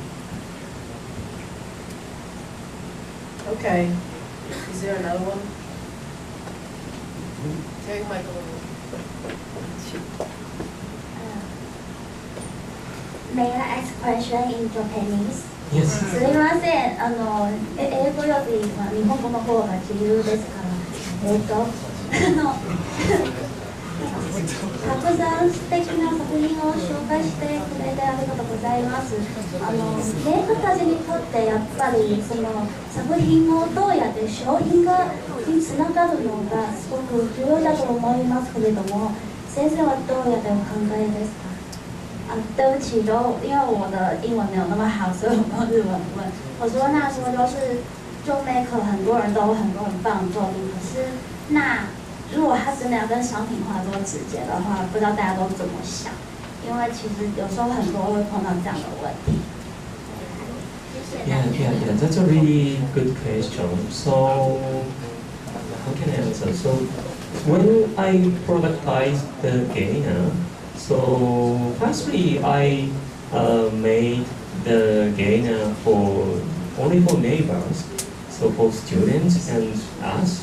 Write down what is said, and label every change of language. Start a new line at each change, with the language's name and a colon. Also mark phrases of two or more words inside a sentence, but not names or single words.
English: Okay. Is there another one? Take Michael. May I ask question in Japanese? Yes.
Japanese: すみません、英語より、日本語の方が自由ですから、たくさん素敵な作品を紹介してくれてありがとうございます。メーカーたちにとってやっぱりその作品をどうやって商品につながるのがすごく重要だと思いますけれども、先生はどうやってお考えですか？
Chinese: 对不起，因为我的英文没有那么好，所以我用日文问。我说那时候就是做 maker 很多人都有很多很棒的作品，可是那如果他真的要跟商品化做直接的话，不知道大家都怎么想？因为其实有时候很多会碰到这样的问题。
English: Yeah, that's a really good question. So, how can I answer? So, when I productize the gainer, so firstly I made the gainer only for neighbors, so for students and us.